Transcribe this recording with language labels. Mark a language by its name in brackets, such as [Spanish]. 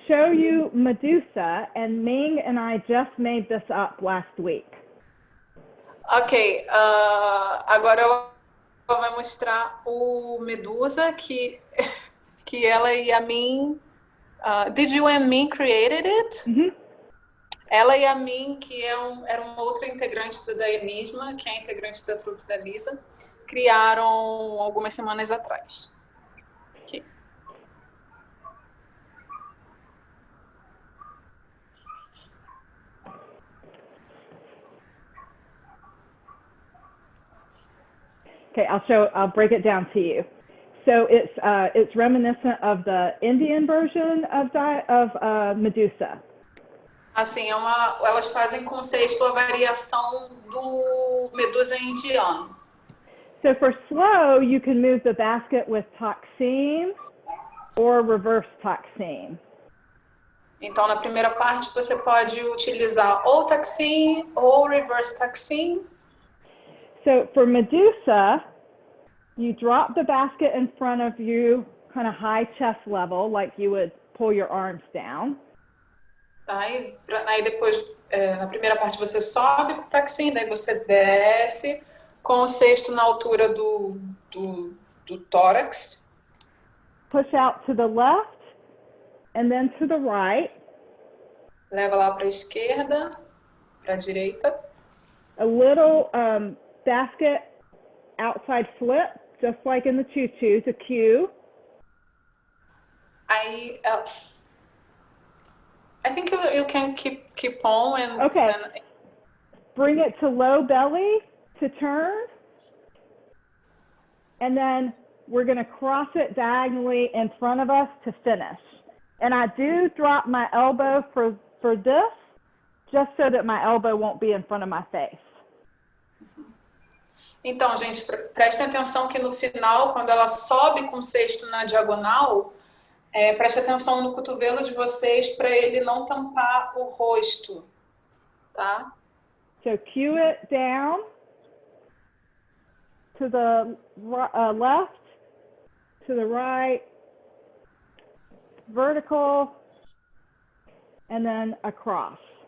[English] show you Medusa, and Ming and I just made this up last week. [Portuguese] Ok, agora ela vai mostrar o Medusa, que ela e a Min... [English] did you and Min created it? Mm-hmm. [Portuguese] Ela e a Min, que era uma outra integrante do Daianismo, que é integrante da trupe da Lisa, criaram algumas semanas atrás. [English] Okay. Okay, I'll break it down to you. So it's reminiscent of the Indian version of Medusa. [Portuguese] Assim, elas fazem com sexto a variação do Medusa indiano. [English] So for slow, you can move the basket with toxine or reverse toxine. [Portuguese] Então, na primeira parte, você pode utilizar ou toxin ou reverse toxin. [English] So for Medusa, you drop the basket in front of you, kind of high chest level, like you would pull your arms down. [Portuguese] Tá? Aí depois, na primeira parte, você sobe com o toxin, daí você desce com o cesto na altura do tórax. [English] Push out to the left and then to the right. [Portuguese] Leva lá para a esquerda, para a direita. [English] A little basket outside flip, just like in the choo-choo, to cue. Aí, I think you can keep on and Okay. then... Bring it to low belly to turn. And then we're going to cross it diagonally in front of us to finish. And I do drop my elbow for this, just so that my elbow won't be in front of my face. [Portuguese] Então, gente, prestem atenção que no final, quando ela sobe com o cesto na diagonal, preste atenção no cotovelo de vocês para ele não tampar o rosto, tá? [English] So cue it down to the left, to the right, vertical, and then across.